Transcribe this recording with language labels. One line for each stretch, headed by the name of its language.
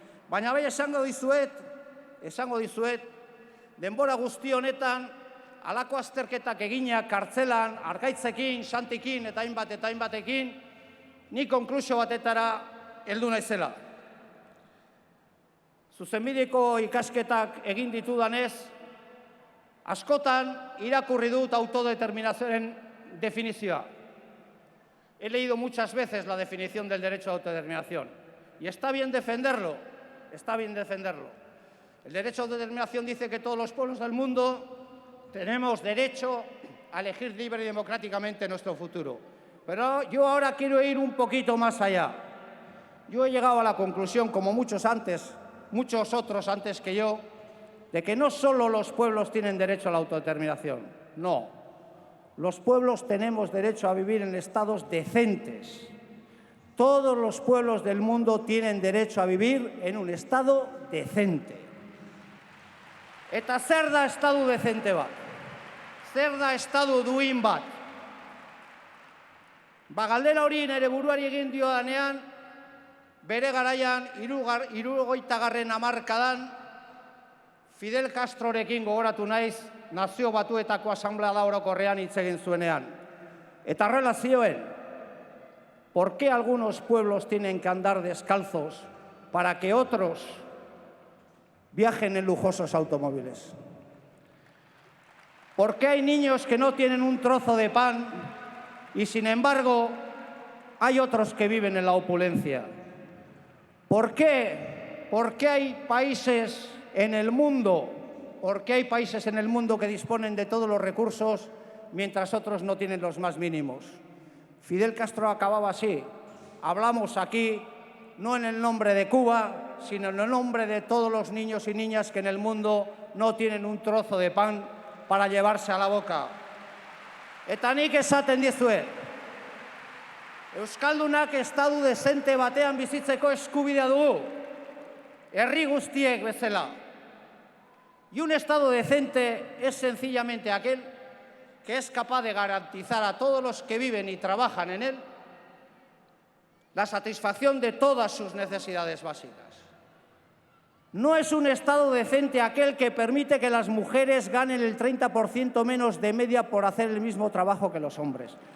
Basque: Baina bai esango dizuet, denbora guzti honetan, halako azterketak eginak kartzelan, Arkaitzekin, Santikin eta hainbatekin, ni konklusio batetara heldu naizela. Zuzenbideko ikasketak egin ditudanez, askotan irakurri dut autodeterminazioaren definizioa.
Spanish: He leído muchas veces la definición del derecho a autodeterminación. Y está bien defenderlo, está bien defenderlo. El derecho a autodeterminación dice que todos los pueblos del mundo tenemos derecho a elegir libre y democráticamente nuestro futuro. Pero yo ahora quiero ir un poquito más allá. Yo he llegado a la conclusión, como muchos otros antes que yo, de que no solo los pueblos tienen derecho a la autodeterminación, no. Los pueblos tenemos derecho a vivir en estados decentes. Todos los pueblos del mundo tienen derecho a vivir en un estado decente.
Basque: Eta zer da estadu dezente bat? Zer da estadu duin bat? Galdera hori nere buruari egin diodanean, bere garaian 60. hamarkadan Fidel Castrorekin gogoratu naiz Nazio Batuetako Asanblada Orokorrean hitz egin zuenean. Eta horrela zioen,
Spanish: ¿por qué algunos pueblos tienen que andar descalzos para que otros viajen en lujosos automóviles? ¿Por qué hay niños que no tienen un trozo de pan y, sin embargo, hay otros que viven en la opulencia? ¿Por qué? ¿Por qué hay países en el mundo? ¿Por qué hay países en el mundo que disponen de todos los recursos mientras otros no tienen los más mínimos? Fidel Castro acababa así. Hablamos aquí no en el nombre de Cuba, sino en el nombre de todos los niños y niñas que en el mundo no tienen un trozo de pan para llevarse a la boca.
Basque: Eta nik esaten dizuet, Euskaldunak estadu dezente batean bizitzeko eskubidea dugu, herri guztiek bezala.
Spanish: Y un estado decente es sencillamente aquel que es capaz de garantizar a todos los que viven y trabajan en él la satisfacción de todas sus necesidades básicas. No es un estado decente aquel que permite que las mujeres ganen el 30% menos de media por hacer el mismo trabajo que los hombres.